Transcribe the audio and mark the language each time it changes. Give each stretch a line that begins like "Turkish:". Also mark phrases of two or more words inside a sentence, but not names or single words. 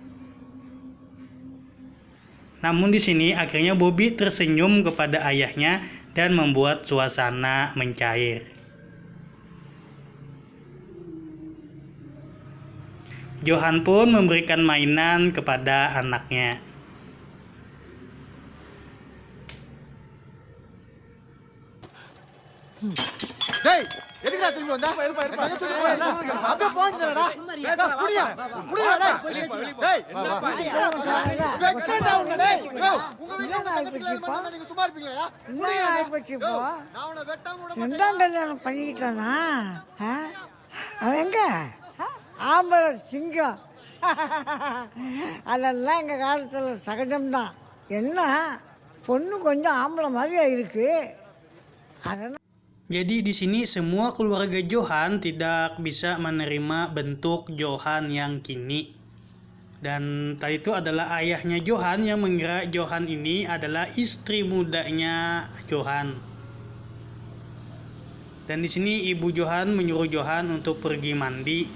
Indonesian: Namun di sini akhirnya Bobby tersenyum kepada ayahnya dan membuat suasana mencair. Johan pun memberikan mainan kepada anaknya.
Tamil: டேய் எதுக்குடா திரும்பி வந்தா தங்க சொல்லி போயல அப்படியே போயிடுறடா புடியா புடியா டேய் வெக்கடா உன்ன டேய் உங்க வீட்ல நீங்க சும்மா இருப்பீங்களா புடியா ஆயிப்போச்சு போ நான் உன்னை வெட்டாம விட மாட்டேன் எந்த கல்யாணம் பண்ணிக்கிட்டானா அவன் எங்க ஆம்பளை சிங்கம் அதெல்லாம் எங்கள் காலத்தில் சகஜம்தான். என்ன பொண்ணு கொஞ்சம் ஆம்பளை மாதிரியா இருக்கு அதெல்லாம்.
Indonesian: Jadi di sini semua keluarga Johan tidak bisa menerima bentuk Johan yang kini. Dan tadi itu adalah ayahnya Johan yang mengira Johan ini adalah istri mudanya Johan. Dan di sini ibu Johan menyuruh Johan untuk pergi mandi.